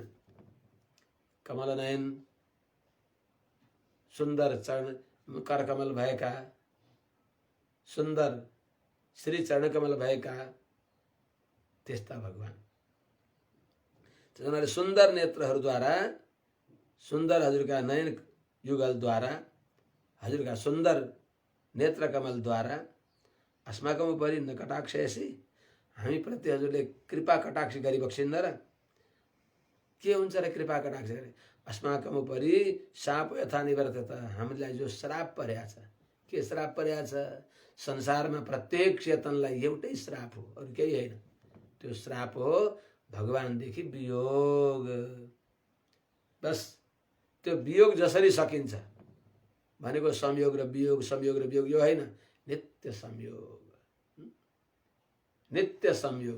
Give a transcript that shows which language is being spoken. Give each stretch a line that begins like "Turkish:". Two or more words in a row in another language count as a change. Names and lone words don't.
Nepali: कमल नयन, सुन्दर चरण करकमल भएका, सुन्दर श्री चरण कमल भएका त्यस्ता भगवान। त्यसैले सुन्दर नेत्रहरूद्वारा, सुन्दर हजुरका नयन युगलद्वारा, हजुरका सुन्दर नेत्र कमलद्वारा
Sanskrit: अस्माकं उपरि न कटाक्षयसि,
Nepali: हामी प्रति हजुरले कृपा कटाक्ष गरिबक्सिन्न र। के हुन्छ र कृपा कटाक्ष गरे?
Sanskrit: अस्माकं उपरि शाप यथा निवर्तत,
Nepali: हामीलाई जो श्राप परेको छ। के श्राप परेको छ? संसारमा प्रत्येक चेतनलाई एउटै श्राप हो, अरू केही होइन। त्यो श्राप हो भगवानदेखि वियोग। बस त्यो वियोग जसरी सकिन्छ भनेको संयोग र वियोग, संयोग र वियोग यो होइन, नित्य संयोग, नित्य संयोग।